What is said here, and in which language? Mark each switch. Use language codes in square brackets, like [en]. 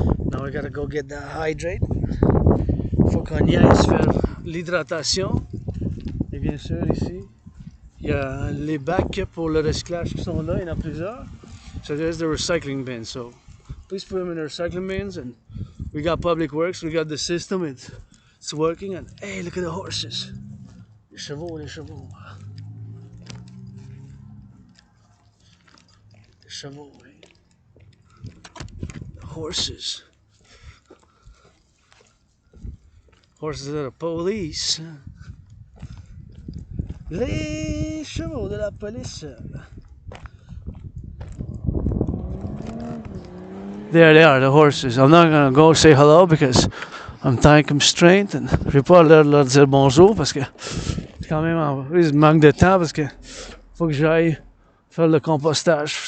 [en] Now we gotta go get that hydrate. [fr] Faut qu'on y aille faire l'hydratation. Et bien sûr, ici, il y a les bacs pour le recyclage qui sont là. Il y en a plusieurs. [en] So there's the recycling bins. So please put them in the recycling bins. And we got public works. We got the system. It's working. And hey, look at the horses. [fr] Les chevaux. Les chevaux, eh? [en] The horses. Horses of the police. [fr] Les chevaux de la police. [en] There they are, the horses. I'm not gonna go say hello because I'm time constrained and [fr] je vais pas leur dire bonjour parce que c'est quand même en manque de temps parce que faut que j'aille faire le compostage.